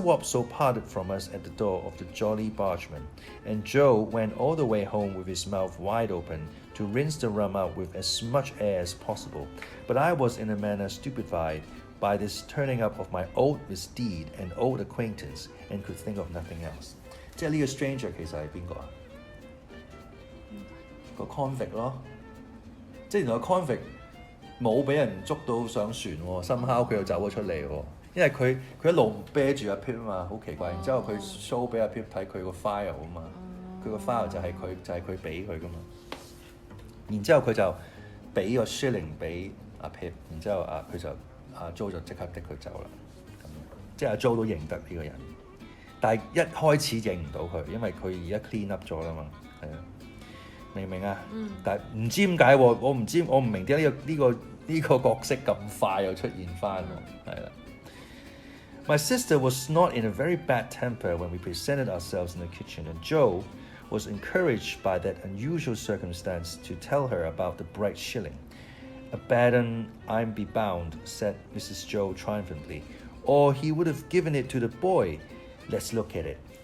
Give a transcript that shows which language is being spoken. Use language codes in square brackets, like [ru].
[en] Wopsle parted from us at the door of the Jolly Bargeman, and Joe went all the way home with his mouth wide open to rinse the rum out with as much air as possible. But I was in a manner stupefied by this turning up of my old misdeed and old acquaintance, and could think of nothing else. [yue] 即係呢個 stranger 其實係邊個啊？個 convict 咯，即係原來個 convict 冇俾人捉到上船喎，somehow佢又走咗出嚟喎。因為佢一路啤住阿 Pip 啊嘛，好奇怪。然之後佢 show 俾阿 Pip 睇佢個 file 啊嘛，佢個 file 就係佢俾佢噶嘛。然之後佢就俾個 shilling 俾阿 Pip， 然之後佢就Joe 就即刻的佢走啦。咁即係阿 Joe 都認得呢個人，但係一開始認唔到佢，因為佢而家 clean up 咗啦嘛，係啊，明唔明啊？但係唔知點解喎，我唔明點解呢個角色咁快又出現翻喎，係啦。 [en] My sister was not in a very bad temper when we presented ourselves in the kitchen, and Joe was encouraged by that unusual circumstance to tell her about the bright shilling. "Abaddon, I'm be bound," said Mrs. Joe triumphantly, "or he would have given it to the boy. Let's look at it."